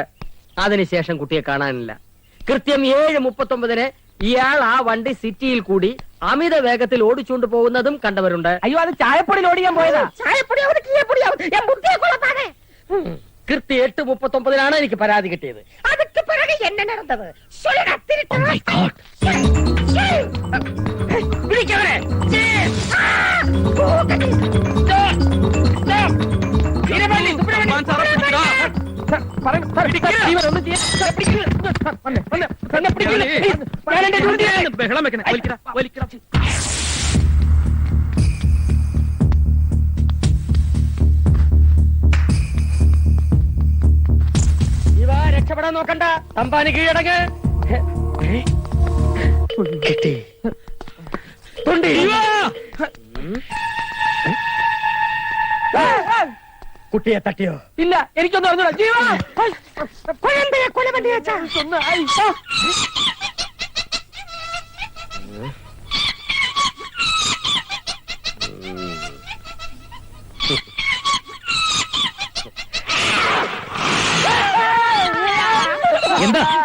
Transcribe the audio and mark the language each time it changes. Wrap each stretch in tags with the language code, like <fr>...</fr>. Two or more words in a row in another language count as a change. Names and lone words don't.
<ml>അതിനുശേഷം കുട്ടിയെ കാണാനില്ല. കൃത്യം 7:39 ഇയാൾ ആ വണ്ടി സിറ്റിയിൽ കൂടി അമിത വേഗത്തിൽ ഓടിച്ചുകൊണ്ട് പോകുന്നതും കണ്ടവരുണ്ട്. അയ്യോ, അത് ചായപ്പൊടിയിൽ ഓടിക്കാൻ പോയതാ. കൃത്യം 8:39 എനിക്ക് പരാതി കിട്ടിയത്.</ml> <ta>அதுக்கு பிறகு என்ன நடந்தது சொல்லுடா திருட்டு.</ta> <en>Oh my God.</en> <ml>പിടിക്കവനെ. തമ്പാൻ സാറെ പിടിക്കടാ. ബഹളം വെക്കണേ. വലിക്കടാ, വലിക്കടാ. ഇവ രക്ഷപ്പെടാൻ നോക്കണ്ട. തമ്പാന് കീഴടങ്ങ്. കിട്ടി. തൊണ്ടി. കുട്ടിയെ തട്ടിയോ? ഇല്ല, എനിക്കൊന്നും അറിഞ്ഞൂടാ. ജീവാ</ml> <ta>கொலை பண்ணியாச்சா?</ta> <ml>എന്താ?</ml>